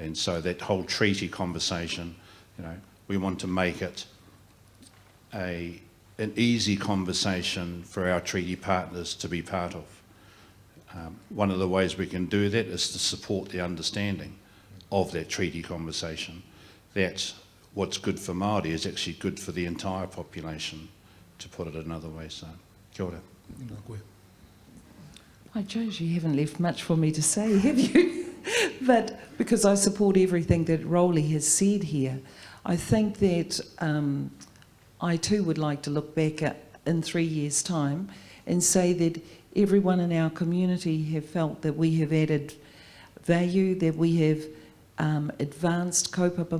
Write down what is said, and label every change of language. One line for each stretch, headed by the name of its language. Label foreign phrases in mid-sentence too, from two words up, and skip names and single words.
English: And so that whole treaty conversation, you know, we want to make it an easy conversation for our treaty partners to be part of. One of the ways we can do that is to support the understanding of that treaty conversation, that what's good for Māori is actually good for the entire population, to put it another way. So,
Māori: kia ora.
English: Hi, Jones, you haven't left much for me to say, have you? But because I support everything that Roly has said here, I think that I too would like to look back in 3 years' time and say that everyone in our community have felt that we have added value, that we have advanced kaupapa